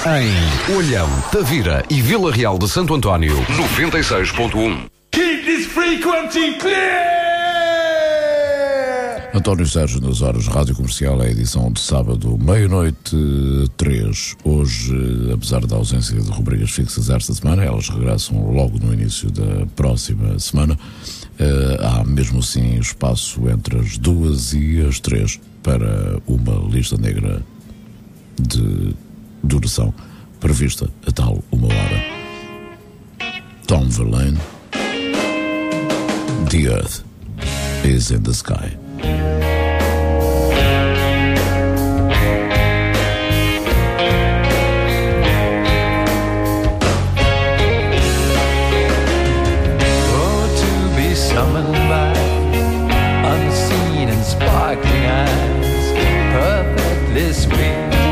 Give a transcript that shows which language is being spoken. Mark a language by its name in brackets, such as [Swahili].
[Portuguese] Em Olhão, Tavira e Vila Real de Santo António. 96.1. [English] Keep this frequency clear! [Portuguese] António Sérgio nas horas Rádio Comercial, a edição de sábado, meia-noite, 3. Hoje, apesar da ausência de rubricas fixas esta semana, elas regressam logo no início da próxima semana. Há mesmo assim espaço entre as 2 e as 3 para uma lista negra de duração prevista a tal uma hora. [English] Tom Verlaine, The Earth is in the Sky. Oh, to be summoned by unseen and sparkling eyes, perfectly sweet.